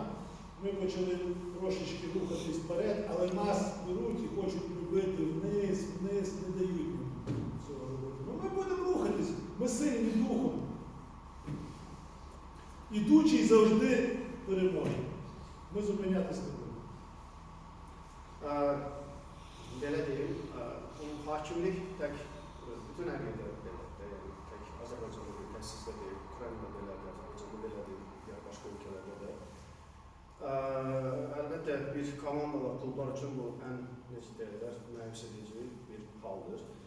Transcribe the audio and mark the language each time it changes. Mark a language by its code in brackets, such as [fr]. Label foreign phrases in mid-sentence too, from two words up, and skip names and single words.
[uk] Ми почали трошечки рухатись вперед, але нас беруть і хочуть любити вниз, вниз, не дають цього робити. Ну ми будемо рухатись, ми сильні духом. Ідучий завжди переможе. Ми зупинятися не будемо. [az] Belə deyim, bu hakimlik tək bütün əqidlər belədir. Yəni tək Azərbaycanda deyil, tək sizdə deyil, Ukraynada belədir, Azərbaycanda belədir, ya başqa ölkələrdə də. Əlbəttə bir komanda və klublar üçün bu ən necə deyirlər, məyus edici bir haldır.